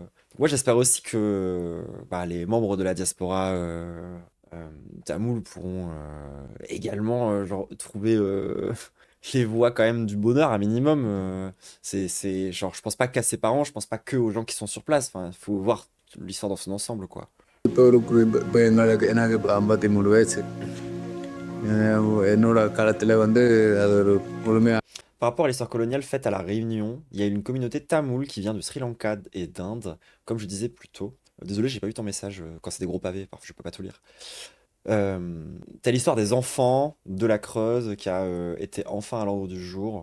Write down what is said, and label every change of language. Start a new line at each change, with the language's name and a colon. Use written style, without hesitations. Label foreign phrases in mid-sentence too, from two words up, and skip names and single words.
French: Moi, j'espère aussi que bah, les membres de la diaspora tamoul pourront également genre, trouver les voies quand même du bonheur un minimum. Genre, je pense pas qu'à ses parents, je pense pas que aux gens qui sont sur place. Enfin, il faut voir l'histoire dans son ensemble, quoi.
Tamil: இப்போ இப்போ எனக்கு இப்போ 53 வயசு. என்னோட காலத்தில் வந்து அது ஒரு முழுமையாக
French: Par rapport à l'histoire coloniale faite à La Réunion, il y a une communauté tamoule qui vient de Sri Lanka et d'Inde, comme je disais plus tôt. Désolé, j'ai pas vu ton message quand c'est des gros pavés, parfois je peux pas tout lire. T'as l'histoire des enfants de la Creuse qui a été enfin à l'ordre du jour.